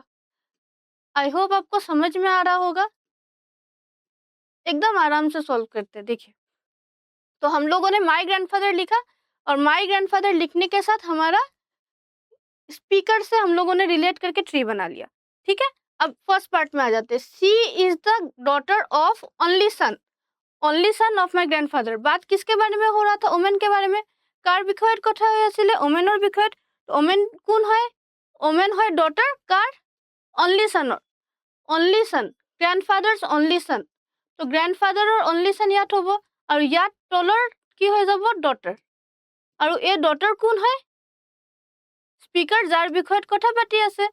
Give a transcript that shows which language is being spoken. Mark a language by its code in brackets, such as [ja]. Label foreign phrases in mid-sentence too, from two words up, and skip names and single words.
[en] I hope [hi] आपको समझ में आ रहा होगा। एकदम आराम से सॉल्व करते हैं देखिए। तो हम लोगों ने [en] my grandfather [hi] लिखा और [en] my grandfather [hi] लिखने के साथ हमारा स्पीकर से हम लोगों ने रिलेट करके ट्री बना लिया। ठीक है। अब [en] first part [hi] में आ जाते हैं। [en] She is the daughter of only son of my grandfather. [hi] बात किसके बारे में हो रहा था? ओमेन के बारे में। [as] कार বিষয়ত কথা হৈ আছিলে ওমেনৰ বিষয়ত। তো ওমেন কোন হয়? ওমেন হয় ডটাৰ কাৰ? [en] only sonৰ। only son, grandfather's only son. [as] তো [en] grandfatherৰ only son [as] ইয়াত হ'ব আৰু ইয়াত তলৰ কি হৈ যাব? ডটাৰ। আৰু এই ডটাৰ কোন হয়? স্পীকাৰ, যাৰ বিষয়ত কথা পাতি আছে।